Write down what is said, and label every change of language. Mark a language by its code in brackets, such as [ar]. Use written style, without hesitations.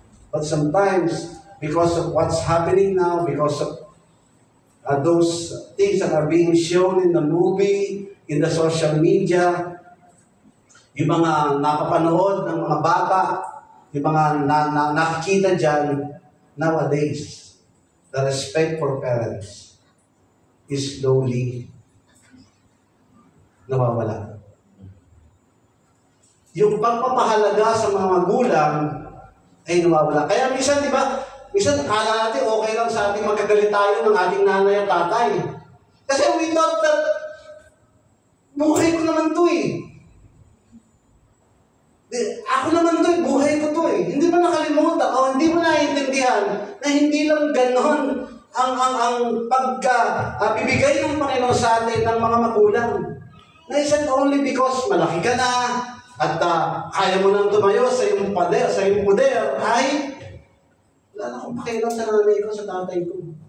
[en] But sometimes, because of what's happening now, because of those things that are being shown in the movie, in the social media, [tl] yung mga napapanood ng mga bata, yung mga nakikita dyan, [en] nowadays, the respect for parents is slowly [tl] nawawala. Yung pagpapahalaga sa mga magulang ay nawawala. Kaya minsan, di ba, minsan akala natin okay lang sa ating magkagalit tayo ng ating nanay at tatay. Kasi [en] we thought that [tl] buhay ko naman to eh. Ako naman to eh, buhay ko to eh. Hindi mo nakalimutan o hindi mo naiintindihan na hindi lang ganon ang pagka-bibigay ng Panginoon sa atin ng mga magulang. Na [en] isn't only because [tl] malaki ka na at kaya mo nang tumayo sa iyong pader, sa iyong poder, ay wala na akong pakialam sa nanay ko, sa tatay ko.